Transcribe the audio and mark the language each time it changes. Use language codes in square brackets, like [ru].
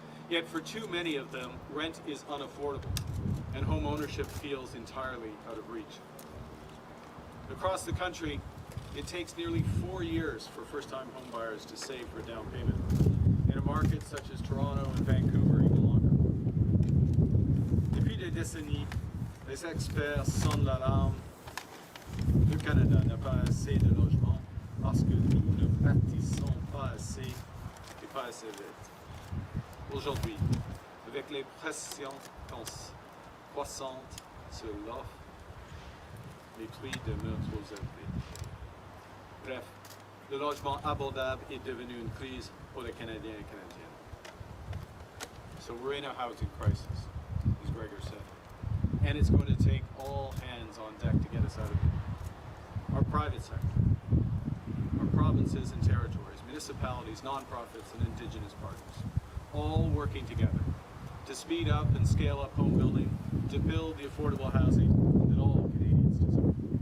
[en] Yet for too many of them, rent is unaffordable and home ownership feels entirely out of reach. Across the country, it takes nearly 4 years for first-time homebuyers to save for a down payment. In a market such as Toronto and Vancouver, even longer. [fr] Depuis des décennies, les experts sonnent l'alarme. Le Canada n'a pas assez de logements parce que nous ne bâtissons pas assez et pas assez vite. Aujourd'hui, avec les pressions croissantes sur l'offre, les prix demeurent trop élevés. Bref, le logement abordable est devenu une crise pour les Canadiens et Canadiennes. [en] So we're in a housing crisis, as Gregor said, and it's going to take all hands on deck to get us out of it. Our private sector, our provinces and territories, municipalities, nonprofits, and Indigenous partners, all working together to speed up and scale up home building, to build the affordable housing that all Canadians deserve.